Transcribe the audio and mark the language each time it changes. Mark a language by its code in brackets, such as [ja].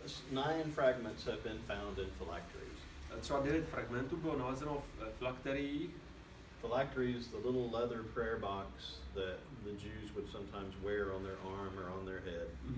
[en] 9 fragments have been found in phylacteries. [cs] Třeba 9 fragmentů bylo nalezeno v filakteriích. [en] Phylacteries, the little leather prayer box that the Jews would sometimes wear on their arm or on their head.